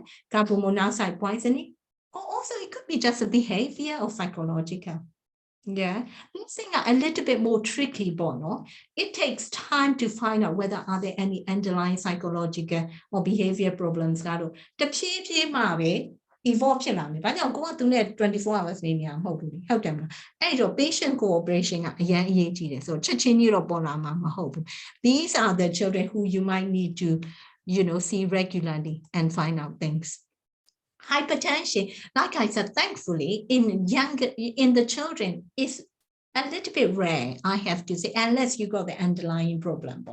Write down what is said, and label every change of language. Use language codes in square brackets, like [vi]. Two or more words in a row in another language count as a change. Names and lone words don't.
[en] Carbon monoxide poisoning, or also it could be just a behavior or psychological. Yeah, let's think a little bit more tricky, Bono. It takes time to find out whether are there any underlying psychological or behavior problems. Evolve go 24 hours [my] နေနေမဟုတ်ဘူးဟုတ်တယ်မလားအဲ့တော့ [en] patient cooperation [my] ကအရင်အရေးကြီးတယ်ဆိုတော့ချက်ချင်းကြီးတော့ပေါ်လာမှာမဟုတ်ဘူး [en] These are the children who you might need to see regularly and find out things. Hypertension, like I said, thankfully in the children is a little bit rare, I have to say, unless you got the underlying problem.